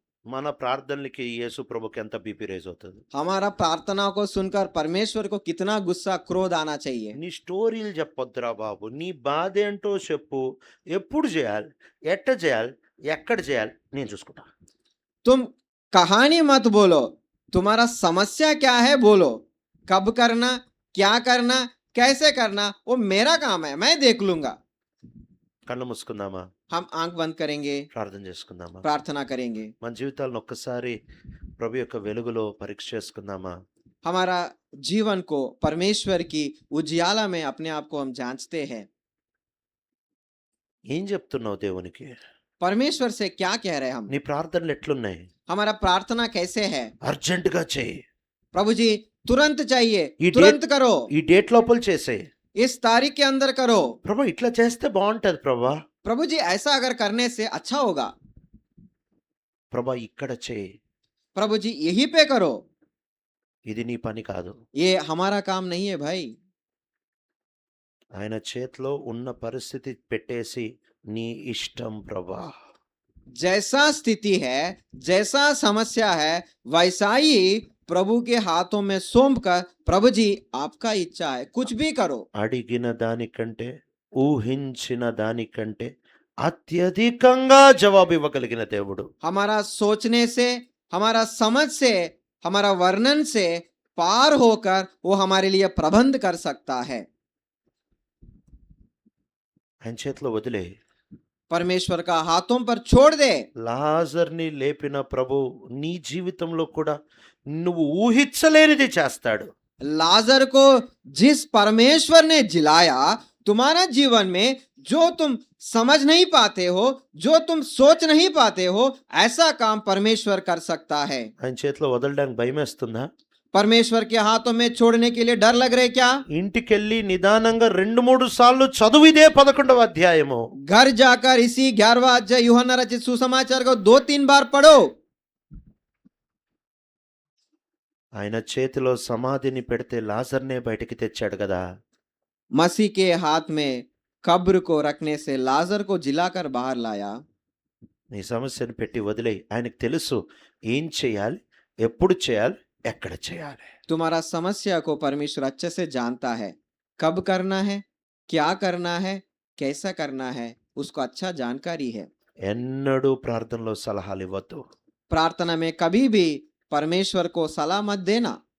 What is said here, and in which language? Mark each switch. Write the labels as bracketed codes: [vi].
[te] మన ప్రార్థనలకి యేసు ప్రభుకి ఎంత బీపీ రేజ్ అవుతుంది. [hi] हमारा प्रार्थना को सुनकर परमेश्वर को कितना गुस्सा, क्रोध आना चाहिए। [te] నీ స్టోరీలు చెప్పొద్దురా బాబు. నీ బాధ ఏంటో చెప్పు. ఎప్పుడు చేయాలి, ఎట్ట చేయాలి, ఎక్కడ చేయాలి నేను చూసుకుంటా. [hi] तुम कहानी मत बोलो, तुम्हारा समस्या क्या है बोलो, कब करना, क्या करना, कैसे करना, वो मेरा काम है, मैं देख लूंगा। [te] కళ్ళు మూసుకుందామా, [hi] हम आंख बंद करेंगे, [te] ప్రార్థన చేసుకుందామా. [hi] प्रार्थना करेंगे। [te] మన జీవితాలను ఒక్కసారి ప్రభు యొక్క వెలుగులో పరీక్ష చేసుకుందామా. [hi] हमारा जीवन को परमेश्वर की उजियाला में अपने आप को हम जांचते हैं। [te] ఏం చెప్తున్నావు దేవునికి? [hi] परमेश्वर से क्या कह रहे हैं हम? [te] నీ ప్రార్థనలు ఎట్లున్నాయి? [hi] हमारा प्रार्थना कैसे है? [te] అర్జెంట్ గా చేయి. [hi] प्रभु जी तुरंत चाहिए, ये तुरंत करो, [te] ఈ డేట్ లోపల చేసేయి. [hi] इस तारीख के अंदर करो। [te] ప్రభా ఇట్లా చేస్తే బాగుంటది ప్రభా. [hi] प्रभु जी ऐसा अगर करने से अच्छा होगा। [te] ప్రభా ఇక్కడ చేయి. [hi] प्रभु जी यही पे करो। [te] ఇది నీ పని కాదు. [hi] ये हमारा काम नहीं है भाई। [te] ఆయన చేతిలో ఉన్న పరిస్థితి పెట్టేసి నీ ఇష్టం ప్రభా. [hi] जैसा स्थिति है, जैसा समस्या है, वैसा ही प्रभु के हाथों में सौंप कर, प्रभु जी आपका इच्छा है, कुछ भी करो। [te] అడిగిన దానికంటే ఊహించిన దానికంటే అత్యధికంగా జవాబు ఇవ్వగలిగిన దేవుడు. [hi] हमारा सोचने से, हमारा समझ से, हमारा वर्णन से पार होकर वो हमारे लिए प्रबंध कर सकता है। [te] ఆయన చేతిలో వదిలే. [hi] परमेश्वर का हाथों पर छोड़ दे। [te] లాజర్ని లేపిన ప్రభు నీ జీవితంలో కూడా నువ్వు ఊహించలేనిది చేస్తాడు. [hi] लाजर को जिस परमेश्वर ने जिलाया, तुम्हारा जीवन में जो तुम समझ नहीं पाते हो, जो तुम सोच नहीं पाते हो, ऐसा काम परमेश्वर कर सकता है। [te] ఆయన చేతిలో వదలడానికి భయమేస్తుందా? [hi] परमेश्वर के हाथों में छोड़ने के लिए डर लग रहे क्या? [te] ఇంటికెళ్ళి నిదానంగా 2-3 సార్లు చదువు ఇదే 11వ అధ్యాయము. [hi] घर जाकर इसी 11वां अध्याय यूहन्ना रचित सुसमाचार को 2-3 बार पढ़ो। [te] ఆయన చేతిలో సమాధిని పెడితే లాజర్నే బయటికి తెచ్చాడు కదా. [hi] मसीह के हाथ में कब्र को रखने से लाजर को जिलाकर बाहर लाया। [te] నీ సమస్యను పెట్టి వదిలేయి. ఆయనకు తెలుసు ఏం చేయాలి, ఎప్పుడు చేయాలి, ఎక్కడ చేయాలి? [hi] तुम्हारा समस्या को परमेश्वर अच्छे से जानता है। कब करना है, क्या करना है, कैसा करना है, उसको अच्छा जानकारी है। [te] ఎన్నడూ ప్రార్థనలో సలహాలు ఇవ్వద్దు. [hi] प्रार्थना में कभी भी परमेश्वर को सलाह मत देना।